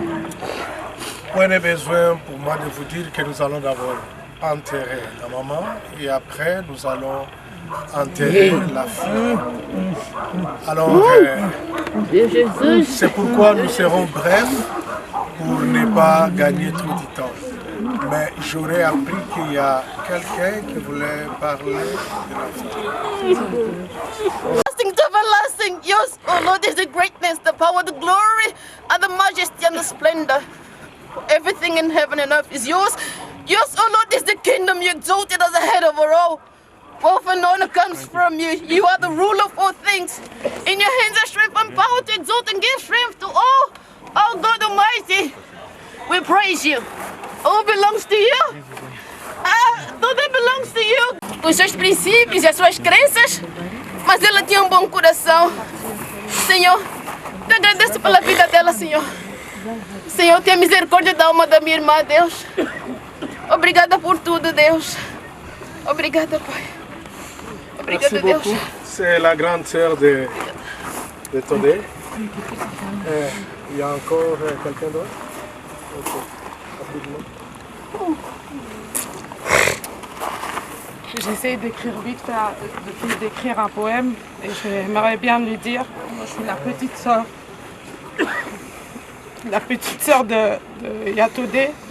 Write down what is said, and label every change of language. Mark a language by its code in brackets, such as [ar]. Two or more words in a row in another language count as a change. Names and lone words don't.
[fr] Point de besoin pour moi de vous dire que nous allons d'abord enterrer la maman et après nous allons enterrer la fille. Alors, c'est pourquoi nous serons brefs pour ne pas gagner trop de temps. Mais j'aurais appris qu'il y a quelqu'un qui voulait parler de la fille. [en] Everlasting to everlasting, yours, oh Lord, is the greatness, the power, the glory, and the majesty and the splendor. Everything in heaven and earth is yours. Yours, oh Lord, is the kingdom. You exalted as the head over all. Wealth and honor comes from you. You are the ruler of all things. In your hands are strength and power to exalt and give strength to all. Oh God Almighty, we praise you. All belongs to you. Tudo belongs to you. [pt] Com os seus princípios e as suas crenças, mas ela tinha um bom coração. Senhor, te agradeço pela vida dela, Senhor. Senhor, tenha misericórdia da alma da minha irmã, Deus. Obrigada por tudo, Deus. Obrigada, Pai. Obrigada, Deus. [fr] C'est la grande sœur de Todé. Il y a encore quelqu'un d'autre? Okay. J'essaie d'écrire vite, d'écrire un poème et j'aimerais bien lui dire, moi je suis la petite sœur de Yatodé.